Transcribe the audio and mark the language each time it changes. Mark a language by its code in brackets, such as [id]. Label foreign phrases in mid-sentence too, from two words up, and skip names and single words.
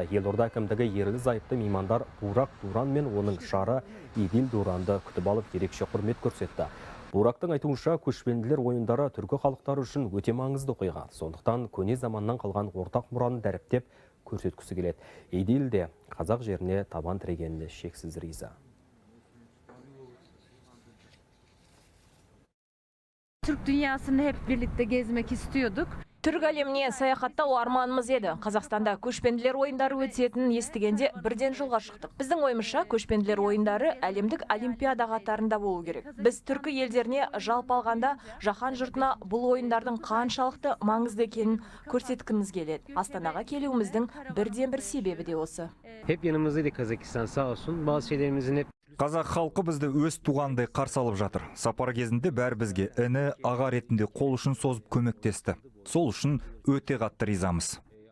[kk] Елорда әкімдігі ерлі зайыпты меймандар Бурак Дуран мен оның жары Идил Дуранды күтіп алып ерекше құрмет көрсетті. Бурактың айтуынша, көшпенділер ойындары түркі халықтары үшін өте маңызды оқиға. Сондықтан көне заманнан қалған ортақ мұраны дәріптеп көрсеткісі келеді. Идил де қазақ жеріне табан тірегеніне шексіз риза. [tr] Türk dünyasını hep birlikte gezmek istiyorduk. [kk] Түрк әлеміне саяхаттау арманымыз еді. Қазақстанда көшпенділер ойындары өтетінін естігенде бірден жолға шықтық. Біздің ойымызша көшпенділер ойындары әлемдік олимпиада қатарында болу керек. Біз түркі елдеріне жалпы алғанда жаһан жұртына бұл ойындардың қаншалықты маңызды екенін көрсеткіміз келеді. Астанаға келуіміздің бірден бір себебі де осы. [tr] Hep yanımızdaydı Kazakistan sağ olsun. Bazı şeylerimizin hep [kk] Қазақ халқы бізді өз туғандай қарсы алып жатыр. Сапар кезінде бәрі бізге іні, аға ретінде қол ұшын созып көмектесті. Сол үшін өте қатты ризамыз.